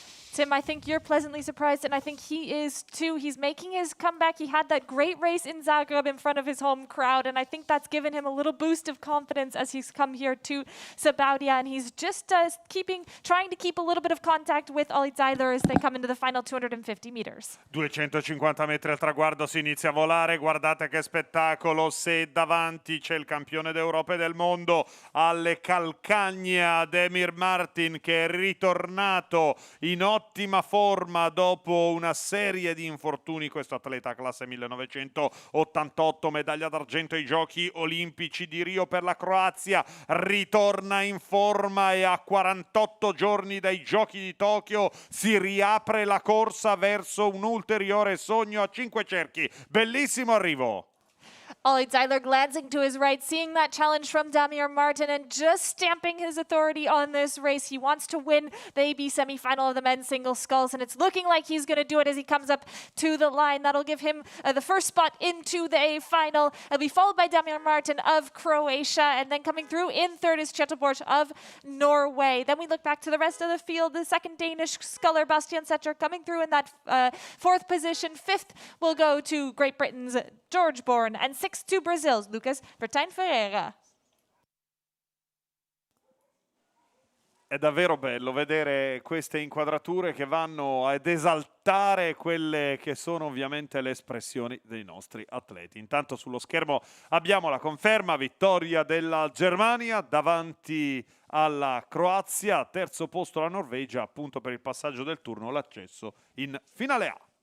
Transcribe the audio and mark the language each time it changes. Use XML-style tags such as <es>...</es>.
<en>Tim, I think you're pleasantly surprised, and I think he is too. He's making his comeback. He had that great race in Zagreb in front of his home crowd, and I think that's given him a little boost of confidence as he's come here to Sabaudia, and he's just trying to keep a little bit of contact with Ollie Seidler as they come into the final 250 meters.</en> <it>250 metri al traguardo, si inizia a volare. Guardate che spettacolo, se davanti c'è il campione d'Europa e del mondo alle calcagne, Damien Martin, che è ritornato in ottima forma dopo una serie di infortuni. Questo atleta classe 1988, medaglia d'argento ai Giochi Olimpici di Rio per la Croazia, ritorna in forma e a 48 giorni dai Giochi di Tokyo si riapre la corsa verso un ulteriore sogno a 5 cerchi. Bellissimo arrivo.</it> <en>Ollie Seidler glancing to his right, seeing that challenge from Damien Martin and just stamping his authority on this race. He wants to win the AB semi-final of the men's singles sculls, and it's looking like he's going to do it as he comes up to the line. That'll give him the first spot into the A final. It'll be followed by Damien Martin of Croatia, and then coming through in third is Kjetil Borg of Norway. Then we look back to the rest of the field. The second Danish sculler, Bastian Secher, coming through in that fourth position. Fifth will go to Great Britain's George Bourne, and sixth to Brazil's Vertain Ferreira.</en> <it>È davvero bello vedere queste inquadrature che vanno ad esaltare quelle che sono ovviamente le espressioni dei nostri atleti. Intanto sullo schermo abbiamo la conferma, vittoria della Germania davanti alla Croazia, terzo posto la Norvegia, appunto per il passaggio del turno, l'accesso in finale A.</it>